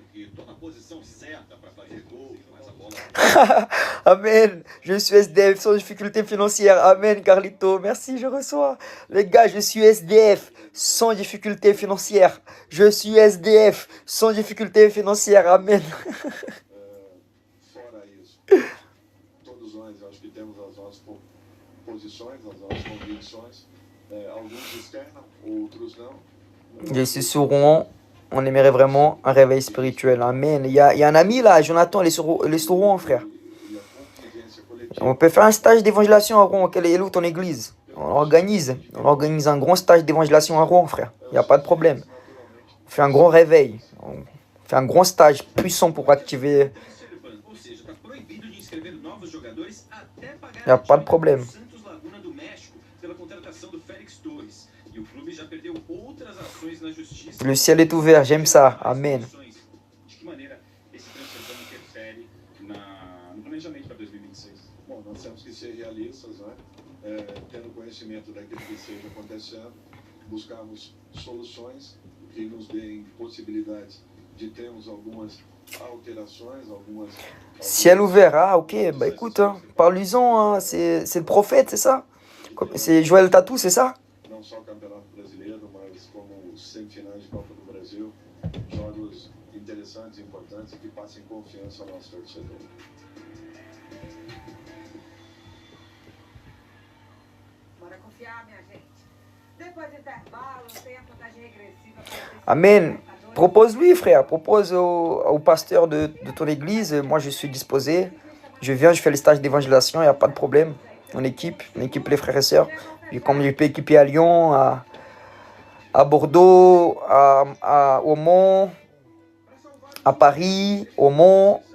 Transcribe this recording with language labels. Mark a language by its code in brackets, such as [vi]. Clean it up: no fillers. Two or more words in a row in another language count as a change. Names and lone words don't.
[fr] Amen. Je suis SDF sans difficulté financière. Amen, Carlito. Merci, je reçois. Les gars, je suis SDF sans difficulté financière. Je suis SDF sans difficulté financière. Amen. [pt] Fora isso, todos nós acho que temos as nossas posições, as nossas convicções. Alguns externam, outros não. [fr] Je suis sur Rouen. On aimerait vraiment un réveil spirituel. Amen. Il y a un ami là, Jonathan, il est sur Rouen, frère. [pt] E a convivência coletiva [fr] On peut faire un stage d'évangélisation à Rouen. Quelle est où ton église? On organise un grand stage d'évangélisation à Rouen, frère. Il n'y a pas de problème. [pt] naturalmente [fr] On fait un grand réveil. On fait un grand stage puissant pour activer. [pt] Ou seja, está proibido de inscrever novos jogadores até pagar [fr] Il n'y a [pt] a [fr] pas de [pt] dívida [fr] problème. [pt] do Santos Laguna do México pela contratação do Félix Torres. E o clube já perdeu outras ações na justiça. [fr] Le ciel est ouvert, j'aime ça. Amen. [pt] De que maneira esse transfer interfere no planejamento para 2026? bom, nós temos que ser realistas, né? Tendo conhecimento daquilo que esteja acontecendo, buscarmos soluções que nos deem possibilidades de termos algumas alterações, [fr] Ciel ouvert, ah ok, bah écoute, hein, parle-lui-en, hein, c'est le prophète, c'est ça? C'est Joël Tatou, c'est ça? [pt] não só o Campeonato Brasileiro, mas como os semifinais de Copa do Brasil, jogos interessantes, importantes e que passem confiança ao nosso torcedor. Bora confiar, minha gente. Depois do intervalo, tem a contagem regressiva para [fr] Amen. Propose-lui, frère, propose au pasteur de ton église. Moi, je suis disposé. Je viens, je fais les stages d'évangélisation, il n'y a pas de problème. On équipe les frères et sœurs. Et comme je peux équiper à Lyon, à Bordeaux, au Mont, à Paris, au Mont.